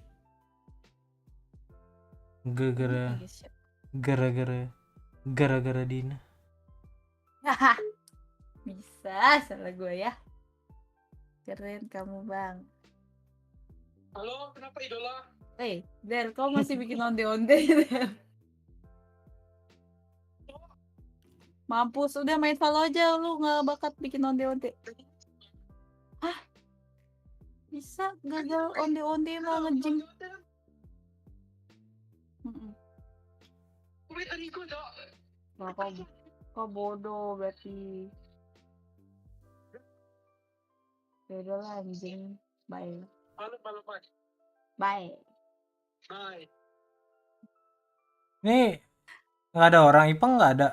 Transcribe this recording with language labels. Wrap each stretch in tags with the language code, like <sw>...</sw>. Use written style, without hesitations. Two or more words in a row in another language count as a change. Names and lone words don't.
<id>Gara-gara Iya, siap. gara-gara Dina. Haha. Bisa salah gue ya. Keren kamu bang. Halo, kenapa idola? Der, kau masih bikin onde-onde Der. Mampus, udah main Valo aja, lu nggak bakat bikin onde-onde. Hah? Bisa gagal onde-onde mah ngejim. Wait, Arigo dong. Nah, kau bodoh berarti. Yaudah lah anjing. Bye. Halo, bye. Bye. Bye. Nih nggak ada orang Ipang, nggak ada.</id>